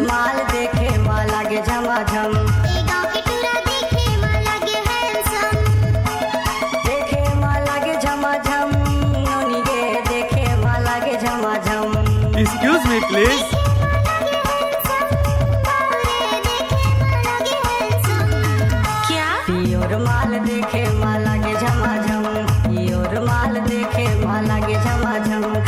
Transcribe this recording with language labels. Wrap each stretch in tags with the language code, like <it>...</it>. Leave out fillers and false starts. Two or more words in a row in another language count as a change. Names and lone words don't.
<hne>माल देखे माल लागे झमाझम, गाँव के टूरा देखे माल लागे हैंडसम, देखे माल लागे झमाझम, नोनी गे देखे माल लागे झमाझम।</hne> <en>Excuse me please।</en> <hne>क्या पियोर माल देखे माल लागे झमाझम, पियोर माल देखे माल लागे झमाझम।</hne>